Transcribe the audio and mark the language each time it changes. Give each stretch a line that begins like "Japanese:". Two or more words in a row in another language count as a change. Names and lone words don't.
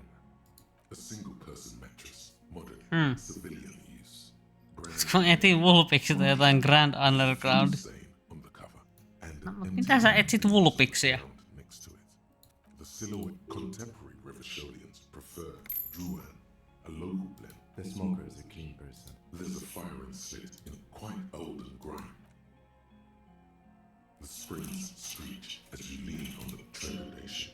English: A single-person mattress. Modern. Civilian use.
Finnish: Kun etin Vulpixilta jotain Grand Underground. No, mitä sä etsit Vulpixia?
English: The silhouette contemporary Revacholians prefer Druan, a local blend The smoker is a clean person. There's a firing slit in quite old and grime. The springs screech as you lean on the trepidation.